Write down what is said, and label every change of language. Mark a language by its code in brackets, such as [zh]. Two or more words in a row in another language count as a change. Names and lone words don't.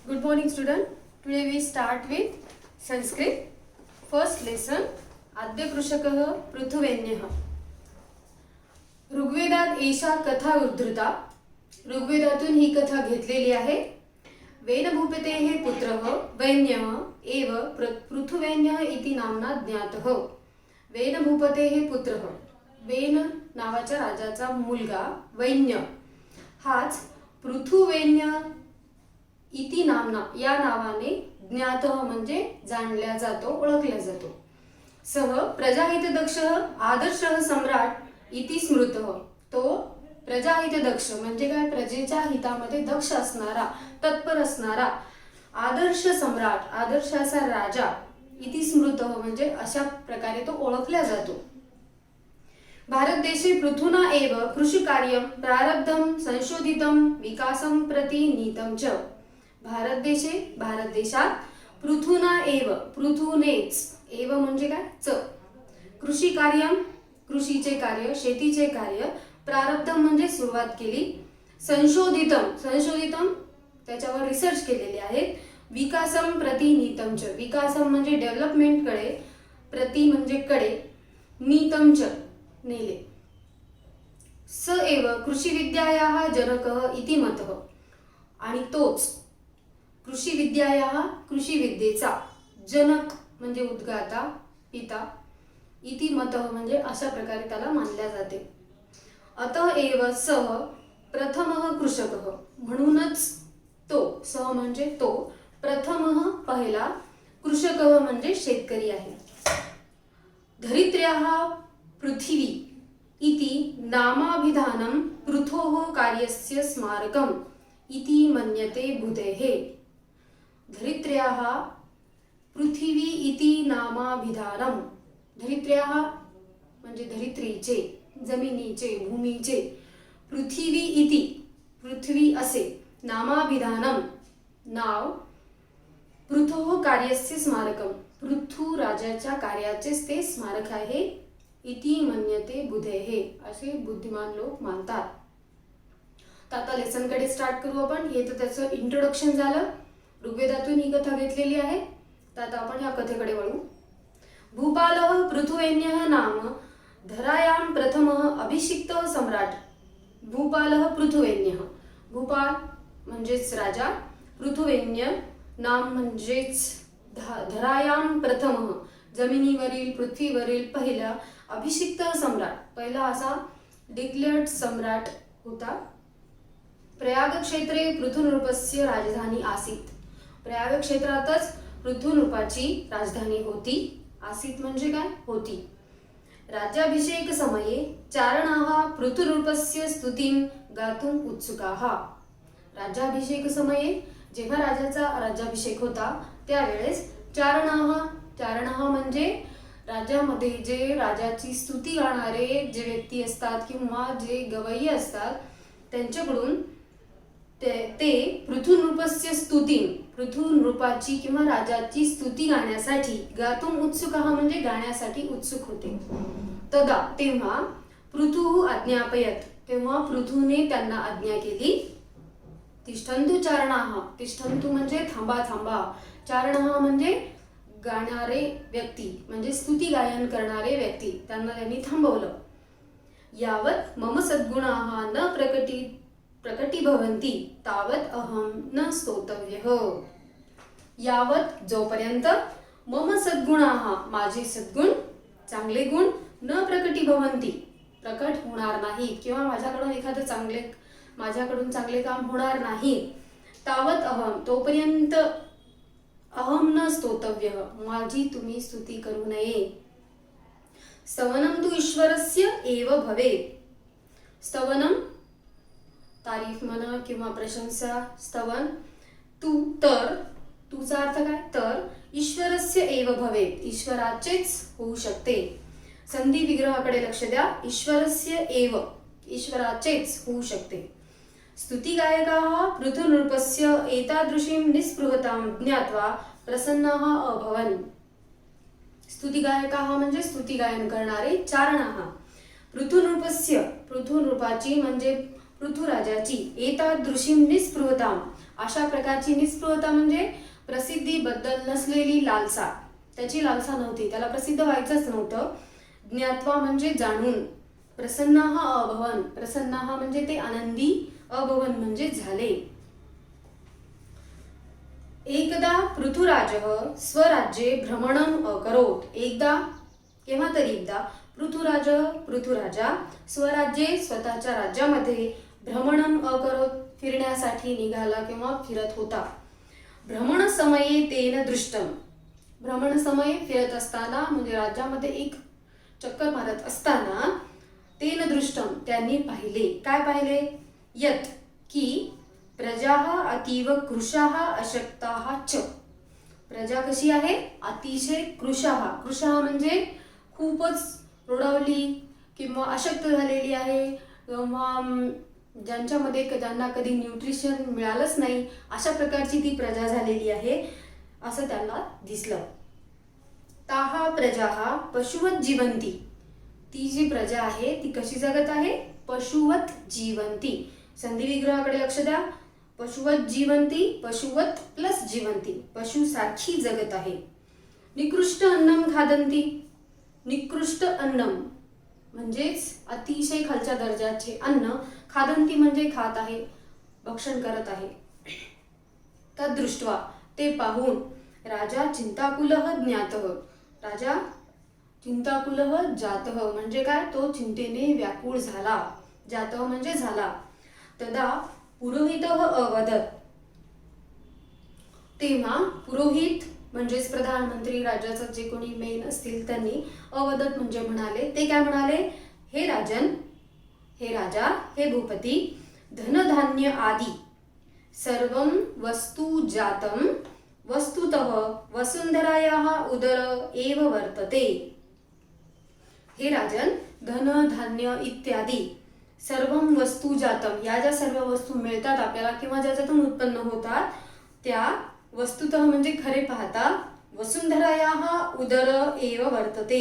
[en] morning student. Today we start with Sanskrit. First lesson. [sa] आद्य कृषकः पृथुवेन्यः. ऋग्वेदात एषा कथा उद्धृता. [mr] ऋग्वेदातून ही कथा घेतलेली आहे. [sa] वेनभूपतेः पुत्रः वैन्यः एव पृथुवेन्यः इति नाम्ना ज्ञातः. वेनभूपतेः पुत्रः, [mr] वेन नावाच्या राजाचा मुलगा वैन्य हाच [sa] पृथुवेन्य इति नामना [mr] या नावाने ज्ञातः म्हणजे जाणल्या जातो, ओळखला जातो. [sa] सह प्रजाहितदक्षः आदर्शः सम्राट इति स्मृतः. [mr] तो प्रजाहितदक्ष म्हणजे काय, प्रजेच्या हितामध्ये दक्ष असणारा, तत्पर असणारा आदर्श सम्राट, आदर्श असा राजा [sa] इति स्मृतः [mr] म्हणजे अशा प्रकारे तो ओळखला जातो. [sa] भारत देशे पृथुना एव कृषिकार्यं प्रारब्धं संशोधितं विकासं प्रति नीतं च. [mr] भारत देशात [sa] पृथुना एव, [mr] पृथुनेच, एव म्हणजे काय, च, कृषी कार्य, कृषीचे कार्य, शेतीचे कार्य, प्रारब्धम म्हणजे सुरुवात केली, [sa] संशोधितम, संशोधितम [mr] त्याच्यावर रिसर्च केलेले आहेत, [sa] विकासम प्रति नीतम च, [mr] विकासम म्हणजे डेव्हलपमेंट कडे, प्रति म्हणजे कडे, [sa] नीतम च नेले. स एव कृषी विद्यायाः जनकः इति मतः. [mr] आणि तोच [sa] कृषी विद्यायाः, [mr] कृषी विद्येचा, जनक म्हणजे उद्गाता, पिता, [sa] इति मतः [mr] म्हणजे अशा प्रकारे त्याला मानल्या जाते. [sa] अतः एव सः प्रथमः कृषकः, [mr] म्हणूनच तो, सह म्हणजे तो, प्रथमः पहिला, कृषकः म्हणजे शेतकरी आहे. [sa] धरित्र्याः पृथिवी इति नामाभिधानं पृथोः कार्यस्य स्मारकम् इति मन्यते बुधेः. धरित्र्याः पृथिवी इति नामाभिधानं, धरित्र्याः [mr] म्हणजे धरित्रीचे, जमिनीचे, भूमीचे, [sa] पृथिवी इति, [mr] पृथ्वी असे, [sa] नामाभिधानं नाव, पृथोः कार्यस्य स्मारकम, [mr] पृथु राजाच्या कार्याचेच ते स्मारक आहे, [sa] इति मन्यते बुधेः [mr] असे बुद्धिमान लोक मानतात. तर आता लेसन कडे स्टार्ट करू आपण. हे तर त्याचं इंट्रोडक्शन झालं. ऋग्वेदातून ही कथा घेतलेली आहे. तर आता आपण या कथेकडे वळू. [sa] भूपालः पृथुवेन्यः नाम धरायां प्रथमः अभिषिक्तः सम्राट. भूपालः पृथुवेन्यः, [mr] भूपाल म्हणजेच राजा, पृथुवेन्य नाम म्हणजेच [sa] धरायां प्रथमः [mr] जमिनीवरील, पृथ्वीवरील पहिला, अभिषिक्त सम्राट पहिला असा डिक्लेअर्ड सम्राट होता. [sa] प्रयाग क्षेत्रे पृथुनृपस्य राजधानी आसीत. [mr] प्रयाग क्षेत्रातच पृथुनृपाची राजधानी होती. आसीत म्हणजे काय, होती. [sa] राज्याभिषेक समये चारणाः पृथुनृपस्य स्तुतिं गातुम उत्सुकाः. राज्याभिषेक समये [mr] जेव्हा राजाचा राज्याभिषेक होता त्यावेळेस [sa] चारणाः, चारणाः [mr] म्हणजे राज्यामध्ये जे राजाची स्तुती गाणारे जे व्यक्ती असतात किंवा जे गवय्ये असतात त्यांच्याकडून ते [sa] पृथुनृपस्य स्तुती, [mr] पृथुनृपाची किंवा राजाची स्तुती गाण्यासाठी, [sa] गातुम उत्सुकाः [mr] म्हणजे गाण्यासाठी उत्सुक होते. तदा तेव्हा [sa] पृथुः आज्ञापयत, [mr] तेव्हा पृथुने त्यांना आज्ञा केली. [sa] तिष्ठन्तु चारणाः, [mr] तिष्ठन्तु म्हणजे थांबा थांबा, चारणाः म्हणजे गाणारे व्यक्ती म्हणजे स्तुती गायन करणारे व्यक्ती, त्यांना त्यांनी थांबवलं. [sa] यावत मम सद्गुणाः न प्रकटीभवन्ति तावत अहम न स्तोतव्यः. [mr] यावत जोपर्यंत [sa] मम सद्गुणाः [mr] माझे सद्गुण, चांगले गुण, [sa] न प्रकटीभवन्ति [mr] प्रकट होणार नाही किंवा माझ्याकडून चांगले काम होणार नाही, [sa] तावत अहम [mr] तोपर्यंत [sa] अहम न स्तोतव्यः [mr] माझी तुम्ही स्तुती करू नये. [sa] स्तवनम तु ईश्वरस्य एव भवेत्. [mr] स्तवनम तारीफ म्हणा किंवा प्रशंसा, स्तवन, तू तर, तुचा अर्थ काय, तर, [sa] ईश्वरस्य एव भवेत् [mr] ईश्वराचेच होऊ शकते. संधी विग्रहाकडे लक्ष द्या. [sa] ईश्वरस्य एव [mr] ईश्वराचेच होऊ शकते. [sa] स्तुतिगायकाः पृथुनृपस्य एतादृशीं निस्पृहतां ज्ञात्वा प्रसन्नाः अभवन्. [mr] स्तुतिगायकाः म्हणजे स्तुती गायन करणारे, [sa] चारणाः पृथुनृपस्य, [mr] पृथुनृपाची म्हणजे पृथुराजाची, [sa] एतादृशीं निस्पृहतां [mr] अशा प्रकारची निस्पृहता म्हणजे प्रसिद्धीबद्दल नसलेली लालसा, त्याची लालसा नव्हती, त्याला प्रसिद्ध व्हायचंच नव्हतं. ज्ञात्वा म्हणजे जाणून. [sa] प्रसन्नः अभवन, [mr] प्रसन्नः म्हणजे ते आनंदी, अभवन म्हणजे झाले. [sa] एकदा पृथुराजः स्वराज्ये भ्रमणम् अकरोत्. [mr] एकदा, केव्हा तरी एकदा, पृथुराजा स्वराज्ये स्वतःच्या राज्यामध्ये [sa] भ्रमणम् अकरोत् [mr] फिरण्यासाठी निघाला किंवा फिरत होता. [sa] भ्रमण समये तेन दृष्टम. भ्रमण समय [mr] फिरत असताना म्हणजे राज्यामध्ये एक चक्कर मारत असताना [sa] तेन दृष्टम [mr] त्यांनी पाहिले. काय पाहिले? [sa] यत की प्रजाः अतीव कृशाः अशक्ताः च. [mr] प्रजा कशी आहे? अतिशय कृशाः. कृशाः म्हणजे खूपच रोडावली किंवा अशक्त झालेली आहे किंवा ज्यांच्यामध्ये ज्यांना कधी न्यूट्रिशन मिळालंच नाही अशा प्रकारची ती प्रजा झालेली आहे असं त्यांना दिसलं. [sa] ताहा प्रजाः पशुवत जीवंती. [mr] ती जी प्रजा आहे ती कशी जगत आहे? [sa] पशुवत जीवंती. [mr] संधी विग्रहाकडे लक्ष द्या. [sa] पशुवत जीवंती, [mr] पशुवत प्लस जीवंती, पशु सारखी जगत आहे. [sa] निकृष्ट अन्नम खादंती. निकृष्ट अन्नम [mr] म्हणजेच अतिशय खालच्या दर्जाचे अन्न, खादंती म्हणजे खात आहे, भक्षण करत आहे. [sa] तदृष्ट्वा [mr] ते पाहून [sa] राजा चिंताकुलः ज्ञातः. राजा चिंताकुलः जातः [mr] म्हणजे काय? तो चिंतेने व्याकुळ झाला. जातः म्हणजे झाला. [sa] तदा पुरोहितः अवदत. [mr] तेव्हा पुरोहित म्हणजेच प्रधानमंत्री, राज्याचं जे कोणी मेन असतील त्यांनी अवदत म्हणजे म्हणाले. ते काय म्हणाले? [sa] हे राजन, [mr] हे राजा, हे भूपती, [sa] धनधान्य आदि सर्वं वस्तु जातं वस्तुतः वसुंधरायाः उदर एव वर्तते. हे राजन, [mr] धन धान्य इत्यादी [sa] सर्वं वस्तु जातं, [mr] या ज्या सर्व वस्तू मिळतात आपल्याला किंवा ज्याच्यातून उत्पन्न होतात त्या वस्तुतः म्हणजे खरे पाहता [sa] वसुंधरायाः उदर एव वर्तते.